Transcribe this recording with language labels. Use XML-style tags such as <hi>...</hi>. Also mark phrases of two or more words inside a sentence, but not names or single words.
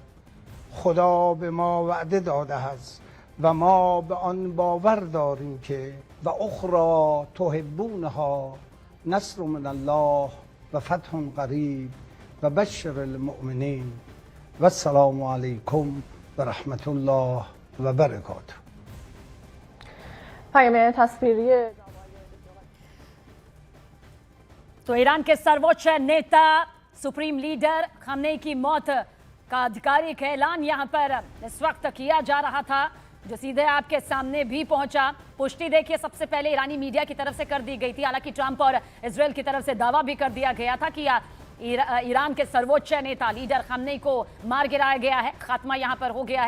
<fa>خدا به ما وعده داده است و ما به آن باور داریم که</fa> <ar>و اخرى تحبونها نصر من الله و فتح قریب و بشر المؤمنین و السلام علیکم و رحمت الله و برکاته.</ar> <fa>پیام تصویری</fa> <hi>तो ईरान के सर्वोच्च नेता सुप्रीम लीडर खमेनी की मौत का आधिकारिक ऐलान यहां पर इस वक्त किया जा रहा था, जो सीधे आपके सामने भी पहुंचा। पुष्टि देखिए सबसे पहले ईरानी मीडिया की तरफ से कर दी गई थी, हालांकि ट्रंप और इजरायल की तरफ से दावा भी कर दिया गया था कि ईरान के सर्वोच्च नेता लीडर खमेनी को मार गिराया गया है, खात्मा यहां पर हो गया है।</hi>